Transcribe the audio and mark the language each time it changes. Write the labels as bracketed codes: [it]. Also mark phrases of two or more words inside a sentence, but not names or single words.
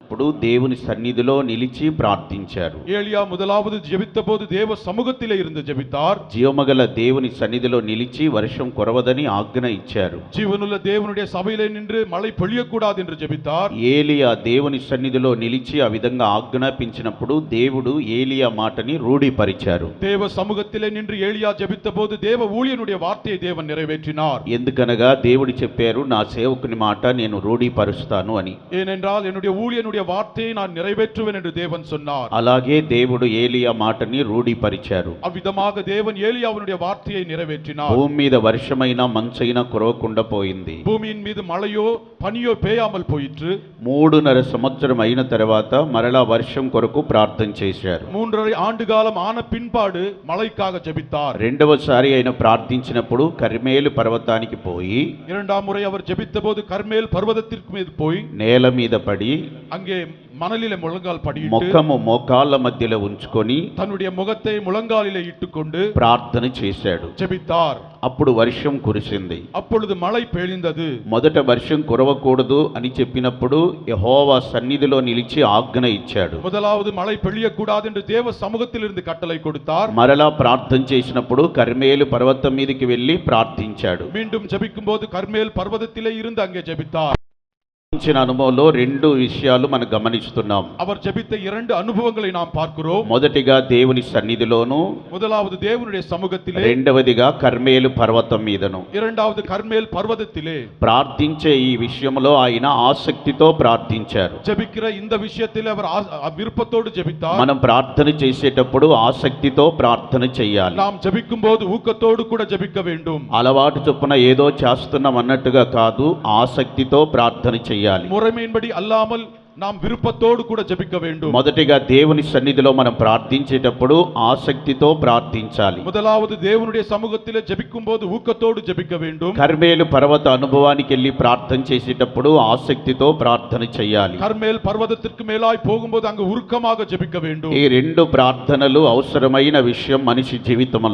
[te] జెబించినప్పుడు దేవుని సన్నిధిలో నిలిచి ప్రార్థించారు. [ta] ஏலியா முதலாவது ஜெபித்தபோது தேவ சமூகத்திலே இருந்து ஜெபித்தார். [te] జీవమగల దేవుని సన్నిధిలో నిలిచి వర్షం కురవదని ఆజ్ఞ ఇచ్చారు. [ta] ஜீவனுள்ள தேவனுடைய சபையிலே நின்று மழை பொழியக்கூடாது என்று ஜெபித்தார். [te] ఏలియా దేవుని సన్నిధిలో నిలిచి ఆ విధంగా ఆజ్ఞాపించినప్పుడు దేవుడు ఏలియా మాటని రూఢీపరిచారు. [ta] தேவ சமூகத்திலே நின்று ஏலியா ஜெபித்தபோது தேவ ஊழியனுடைய வார்த்தையை தேவன் நிறைவேற்றினார். [te] ఎందుకనగా దేవుడు చెప్పారు, నా సేవకుని మాట నేను రూఢీపరుస్తాను అని. [ta] ஏனென்றால் என்னுடைய ஊழியனுடைய வார்த்தையை நான் நிறைவேற்றுவேன் என்று தேவன் சொன்னார். [te] అలాగే దేవుడు ఏలియా మాటని రూఢీపరిచారు. [ta] அவ்விதமாக தேவன் ஏலியாவினுடைய வார்த்தையை நிறைவேற்றினார். [te] భూమి మీద వర్షమైనా మంచైనా కురవకుండా పోయింది. [ta] பூமியின் மீது மழையோ பனியோ பெய்யாமல் போயிற்று. [te] 3.5 సంవత్సరం అయిన తర్వాత మరలా వర్షం కొరకు ప్రార్థన చేశారు. [ta] 3.5 ஆண்டு காலம் ஆன பின்பாடு மழைக்காக ஜெபித்தார். [te] రెండవసారి ఆయన ప్రార్థించినప్పుడు కర్మేలు పర్వతానికి పోయి, [ta] இரண்டாம் முறை அவர் ஜெபித்தபோது கர்மேல் பர்வதத்திற்கு மீது போய் [te] నేల మీద పడి [ta] அங்கே மணலிலே முழங்கால் படியிட்டு [te] ముఖము మోకాళ్ళ మధ్యలో ఉంచుకొని [ta] தன்னுடைய முகத்தை முழங்காலிலே இட்டுக்கொண்டு [te] ప్రార్థన చేశాడు. [ta] ஜெபித்தார். [te] అప్పుడు వర్షం కురిసింది. [ta] அப்பொழுது மழை பெய்ந்தது. [te] మొదట వర్షం కురవకూడదు అని చెప్పినప్పుడు యెహోవా సన్నిధిలో నిలిచి ఆజ్ఞ ఇచ్చాడు. [ta] முதலாவது மழை பெய்யக்கூடாது என்று தேவ சமூகத்தில் இருந்து கட்டளை கொடுத்தார். [te] మరలా ప్రార్థన చేసినప్పుడు కర్మేలు పర్వతం మీదకి వెళ్ళి ప్రార్థించాడు. [ta] மீண்டும் ஜெபிக்கும்போது கர்மேல் பர்வதத்திலே இருந்து அங்கே ஜெபித்தார். [te] అనుభవంలో 2 విషయాలు మనం గమనిస్తున్నాం. [ta] அவர் ஜெபித்த 2 அனுபவங்களை நாம் பார்க்கிறோம். [te] మొదటిగా దేవుని సన్నిధిలోను, [ta] முதலாவது தேவனுடைய சமூகத்திலே, [te] రెండవదిగా కర్మేలు పర్వతం మీదను. [ta] இரண்டாவது கர்மேல் பர்வதத்திலே. [te] ప్రార్థించే ఈ విషయంలో ఆయన ఆసక్తితో ప్రార్థించారు. [ta] ஜெபிக்கிற இந்த விஷயத்திலே அவர் விருப்பத்தோடு ஜெபித்தார். [te] మనం ప్రార్థన చేసేటప్పుడు ఆసక్తితో ప్రార్థన చేయాలి. [ta] நாம் ஜெபிக்கும்போது ஊக்கத்தோடு கூட ஜெபிக்க வேண்டும். [te] అలవాటు చొప్పున ఏదో చేస్తున్నాం అన్నట్టుగా కాదు, ఆసక్తితో ప్రార్థన చేయాలి. [ta] முறைமையின்படி அல்லாமல் நாம் விருப்பத்தோடு கூட ஜெபிக்க வேண்டும். [te] మొదటిగా దేవుని సన్నిధిలో మనం ప్రార్థించేటప్పుడు ఆసక్తితో ప్రార్థించాలి. [ta] முதலாவது தேவனுடைய சமூகத்திலே ஜெபிக்கும்போது ஊக்கத்தோடு ஜெபிக்க வேண்டும். [te] కర్మేలు పర్వత అనుభవానికి వెళ్ళి ప్రార్థన చేసేటప్పుడు ఆసక్తితో ప్రార్థన చేయాలి. [ta] கர்மேல் பர்வதத்திற்கு மேலாய் போகும்போது அங்கு உருக்கமாக ஜெபிக்க வேண்டும். [te] ఈ 2 ప్రార్థనలు అవసరమైన విషయం మనిషి జీవితంలో.